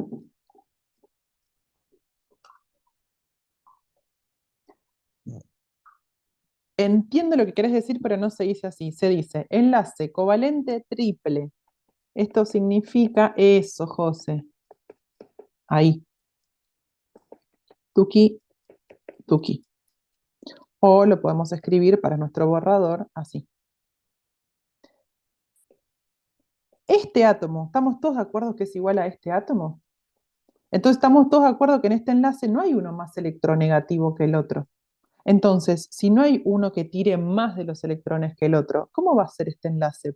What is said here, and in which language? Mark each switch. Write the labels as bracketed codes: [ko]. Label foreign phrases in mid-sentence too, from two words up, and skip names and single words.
[es] Entiendo lo que querés decir, pero no se dice así. Se dice enlace covalente triple. Esto significa eso, José. Ahí. Tuki, tuki. O lo podemos escribir para nuestro borrador así. Este átomo, ¿estamos todos de acuerdo que es igual a este átomo? Entonces estamos todos de acuerdo que en este enlace no hay uno más electronegativo que el otro. Entonces, si no hay uno que tire más de los electrones que el otro, ¿cómo va a ser este enlace?